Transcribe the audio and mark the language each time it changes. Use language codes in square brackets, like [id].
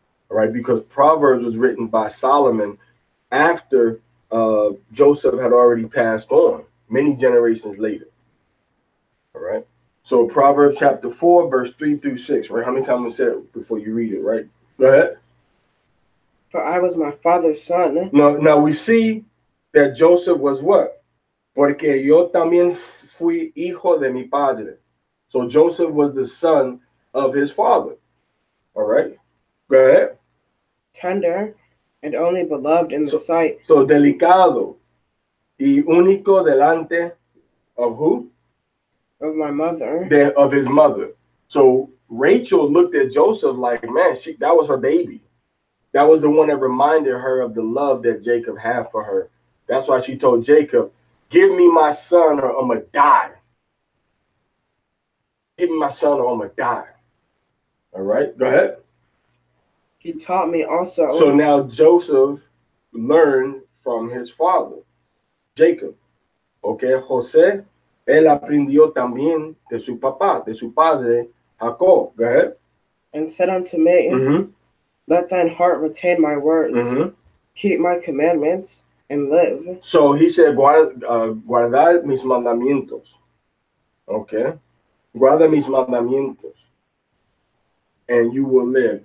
[en] All right, because Proverbs was written by Solomon after Joseph had already passed on, many generations later. All right. So Proverbs chapter 4, verse 3 through 6, right? How many times we said it before you read it, right? Go ahead. For I was my father's son. Now we see that Joseph was what? [es] Porque yo también fui hijo de mi padre. [en] So Joseph was the son of his father. All right. Go ahead. Tender and only beloved in the sight. [es] So delicado y único delante [en] of who? Of my mother. Of his mother. So Rachel looked at Joseph like, man, that was her baby. That was the one that reminded her of the love that Jacob had for her. That's why she told Jacob, give me my son or I'm going to die. Give me my son or I'm going to die. All right, go ahead. He taught me also. So now Joseph learned from his father, Jacob. [es] Okay, José, él aprendió también de su papá, de su padre, Jacob. [en] Go ahead. And said unto me, let thine heart retain my words, keep my commandments, and live. So he said, [es] guardar mis mandamientos. [en] Okay. [es] Guarda mis mandamientos. [en] And you will live.